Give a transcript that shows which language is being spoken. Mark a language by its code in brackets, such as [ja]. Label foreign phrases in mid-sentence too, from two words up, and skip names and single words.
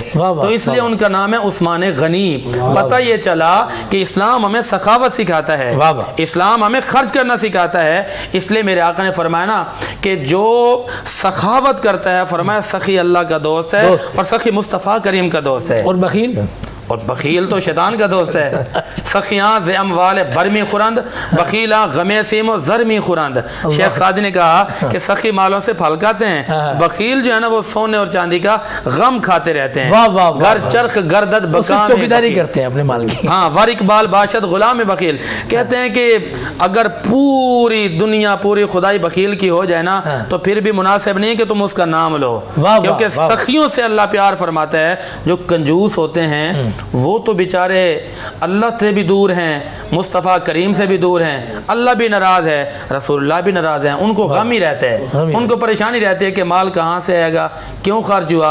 [ur] تو اس لیے ان کا نام ہے عثمان غنی۔ پتہ یہ چلا کہ اسلام ہمیں سخاوت سکھاتا ہے، اسلام ہمیں خرچ کرنا سکھاتا ہے۔ اس لیے میرے آقا نے فرمایا نا کہ جو سخاوت کرتا ہے، فرمایا سخی اللہ کا دوست ہے اور سخی مصطفیٰ کریم کا دوست ہے۔ اور بخیل، اور بخیل تو شیطان کا دوست ہے۔ [fa] سخیاں ز اموال برمی خورند، بخیلاں غم سیم و زرمی خورند۔ [ur] شیخ سعدی نے کہا کہ سخی مالوں سے پھل کھاتے ہیں، بخیل جو ہے نا وہ سونے اور چاندی کا غم کھاتے رہتے ہیں۔ [fa] گھر چرخ گردد بکام [ur] چوکیداری کرتے ہیں اپنے مال کی۔ ہاں، [fa] ور اقبال باشد غلام بخیل، [ur] کہتے ہیں کہ اگر پوری دنیا پوری خدائی بخیل کی ہو جائے نا تو پھر بھی مناسب نہیں کہ تم اس کا نام لو، کیونکہ سخیوں سے اللہ پیار فرماتا ہے۔ جو کنجوس ہوتے ہیں وہ تو بیچارے اللہ سے بھی دور ہیں، مصطفیٰ کریم سے بھی دور ہیں، اللہ بھی ناراض ہے، رسول اللہ بھی ناراض ہیں، ان کو غم ہی رہتا ہے، ان کو پریشانی رہتی ہے کہ مال کہاں سے آئے گا، کیوں خرچ ہوا۔